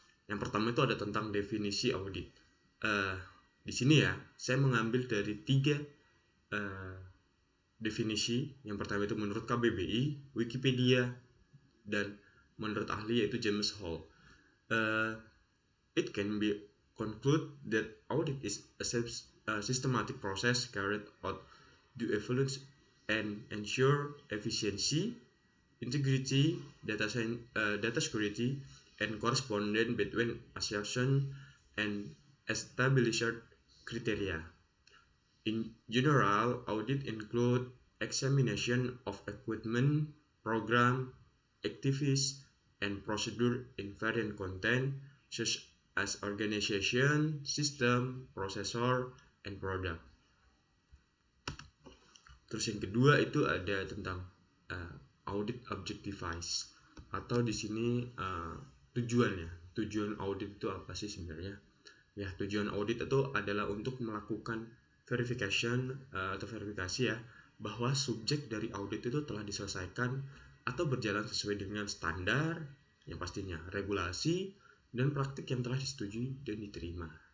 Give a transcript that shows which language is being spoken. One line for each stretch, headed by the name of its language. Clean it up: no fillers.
Indonesian: Yang pertama itu ada tentang definisi audit. Di sini ya, saya mengambil dari 3 definisi. Yang pertama itu menurut KBBI, Wikipedia, dan menurut ahli yaitu James Hall.
English: It can be conclude that audit is a systematic process carried out to evaluate and ensure efficiency, integrity, data security, and correspondence between assumption and established criteria. In general, audit include examination of equipment, program, activities, and procedure in various content such as organization, system, processor, and product.
Indonesian: Terus yang kedua itu ada tentang
English: audit objectives,
Indonesian: atau di sini tujuannya. Tujuan audit itu apa sih sebenarnya? Ya, tujuan audit itu adalah untuk melakukan verifikasi ya, bahwa subjek dari audit itu telah diselesaikan atau berjalan sesuai dengan standar, yang pastinya regulasi dan praktik yang telah disetujui dan diterima.